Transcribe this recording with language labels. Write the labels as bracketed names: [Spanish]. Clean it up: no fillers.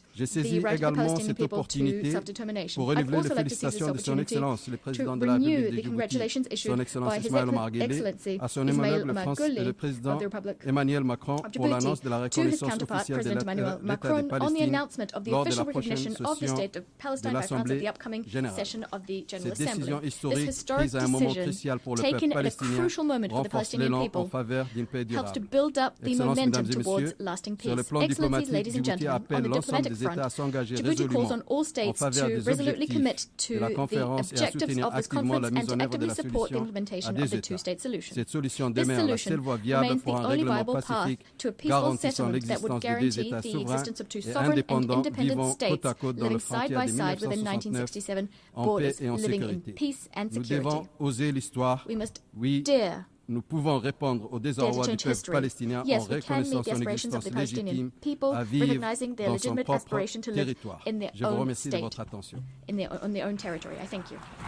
[French] J'ai saisi également cette opportunité pour renouveler les félicitations de son Excellence, le président de la République de Djibouti, son Excellence Ismaël Omar Guelleh, à son homologue le président Emmanuel Macron pour l'annonce de la reconnaissance officielle de l'État de Palestine lors de la prochaine session de l'Assemblée générale. Cette décision historique prise à un moment crucial pour le peuple palestinien renforce l'élan en faveur d'une paix durable. [English] up the momentum towards lasting peace. Excellencies, ladies and gentlemen, on the diplomatic front, Djibouti calls on all states to resolutely commit to the objectives of this conference and to actively support the implementation of the two-state solution. This solution remains the only viable path to a peaceful settlement that would guarantee the existence of two sovereign and independent states living side by side within 1967 borders, living in peace and security. We must dare. [French] Nous pouvons répondre au désarroi du peuple palestinien en reconnaissant son existence légitime à vivre dans son propre territoire. Je vous remercie de votre attention. [English] On their own territory. I thank you.